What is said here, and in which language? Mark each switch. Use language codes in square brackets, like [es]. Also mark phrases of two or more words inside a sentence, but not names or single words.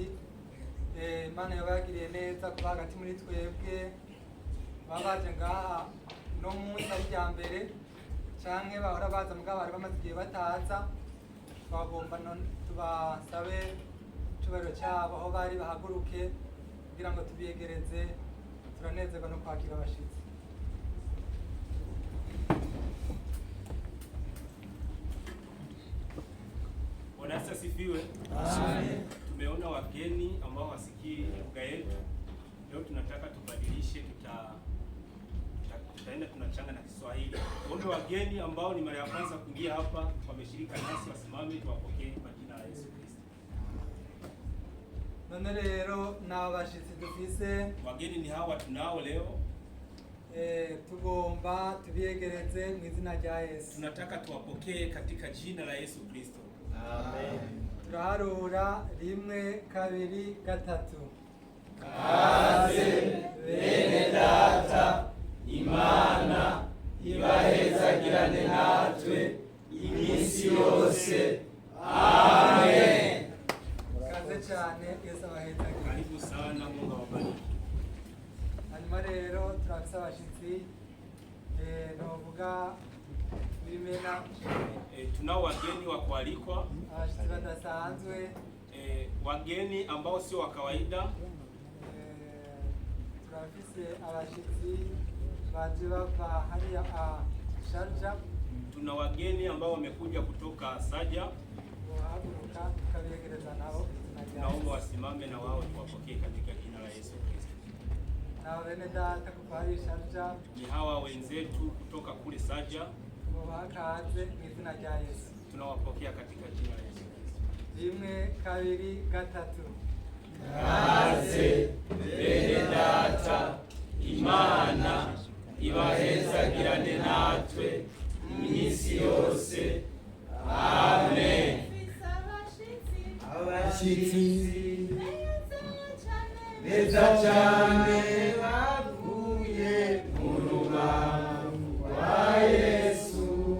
[rn] Imana yabagiriye neza kuba hagati muri twebwe, baba baje ngaha no munsi ari rya mbere canke bahora baza mugabo bari bamaze igihe bataza. Twagomba tubasabe icubahiro cyabo aho bari bahaguruke kugira ngo tubiyegereze. Turanezerwa no kwakira abashitsi. [sw] Bwana asifiwe. Amen. Tumeona wageni ambao wasikii lugha yetu. Leo tunataka tubadilishe, tutaenda tunachanga na Kiswahili. Wale wageni ambao ni mara ya kwanza kuingia hapa wameshirika nasi, wasimame tuwapokee kwa jina la Yesu Kristo. [rn] None rero n'abashitsi dufise, [sw] wageni ni hawa tunao leo. [rn] Tugomba tubiyegereze mu izina rya Yesu. [sw] Tunataka tuwapokee katika jina la Yesu Kristo. Amen. [rn] Turaharura 1, 2, 3. Kaze bene data, Imana ibahezagirane natwe iminsi yose. Amen. Kaze cyane, Yesu abahezagire. [sw] Karibu sana, Mungu awabariki. [rn] Hanyuma rero turafise abashitsi novuga bimena. [sw] Tunao wageni wa kualikwa, [rn] abashitsi badasanzwe, [sw] wageni ambao sio wa kawaida. [rn] Turafise abashitsi baje bava hariya Sharja. [sw] Tuna wageni ambao wamekuja kutoka Saja. [rn] Wahaguruka tukabiyegereza nabo. [sw] Naomba wasimame na wao tuwapokee katika jina la Yesu Kristo. [rn] Na bene data kuva hariya Sharja, [sw] Ni hawa wenzetu kutoka kule Saja. [rn] mubakaze mu izina rya Yesu. [sw] Tunawapokea katika jina la Yesu Kristo. 1, 2, 3. [rn] Kaze bene data, Imana ibahezagirane natwe iminsi yose. Amen. Abashitsi beza cyane bavuye mu rubavu rwa Yesu.